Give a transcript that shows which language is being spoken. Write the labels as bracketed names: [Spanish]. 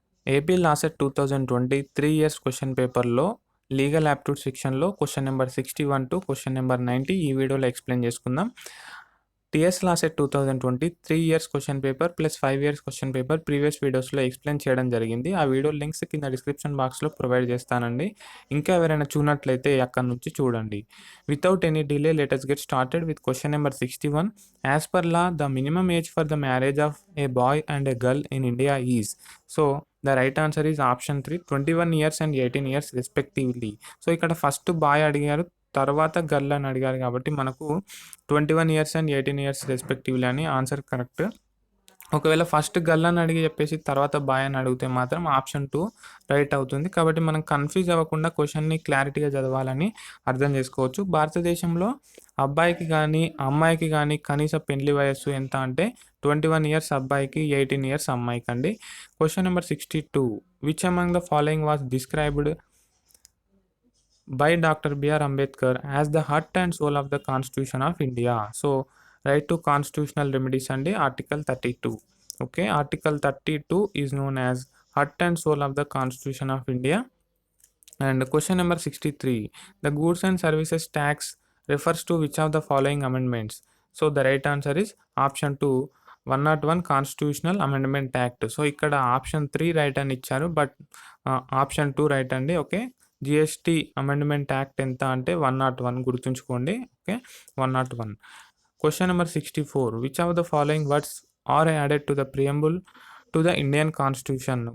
[Telugu] AP LAWCET 2020 3 years question పేపర్‌లో legal aptitude సెక్షన్‌లో question number 61 to question number 90 ఈ వీడియోలో ఎక్స్‌ప్లెయిన్ చేసుకుందాం. TS LAWCET 2020 3 years question paper plus 5 years question paper previous వీడియోస్‌లో explain చేయడం జరిగింది. ఆ వీడియో లింక్స్ కింద డిస్క్రిప్షన్ బాక్స్‌లో ప్రొవైడ్ చేస్తానండి. ఇంకా ఎవరైనా చూడనట్లయితే అక్కడి నుంచి చూడండి. [English] Without any delay let us get started with question number 61. As per law, the minimum age for the marriage of a boy and a girl in India is. So, the right answer is option 3, 21 years and 18 years respectively. [Telugu] So ఇక్కడ first boy అడిగారు, తర్వాత girl అని అడిగారు కాబట్టి మనకు 21 years and 18 years respectively అని answer correct. ఒకవేళ first girl అని అడిగి చెప్పేసి తర్వాత బాయ్ అని అడిగితే మాత్రం ఆప్షన్ 2 రైట్ అవుతుంది. కాబట్టి మనం కన్ఫ్యూజ్ అవ్వకుండా క్వశ్చన్ని క్లారిటీగా చదవాలని అర్థం చేసుకోవచ్చు. భారతదేశంలో అబ్బాయికి కానీ అమ్మాయికి కానీ కనీస పెళ్లి వయస్సు ఎంత అంటే 21 ఇయర్స్ అబ్బాయికి, 18 ఇయర్స్ అమ్మాయికి అండి. [English] Question number 62, which among the following was described by Dr. B.R. Ambedkar as the heart and soul of the Constitution of India? So, right to constitutional remedies and Article 32. Okay, Article 32 is known as heart and soul of the Constitution of India. And question number 63, the goods and services tax refers to which of the following amendments? So, the right answer is option 2, 101 Constitutional Amendment Act. [Telugu] So, ఇక్కడ option 3 right అని ఇచ్చారు, but option 2 right అండి. Okay, GST amendment act ఎంత అంటే 101 గుర్తుంచుకోండి. [English] Okay, 101. Question number 64, which of the following words are added to the preamble to the Indian constitution?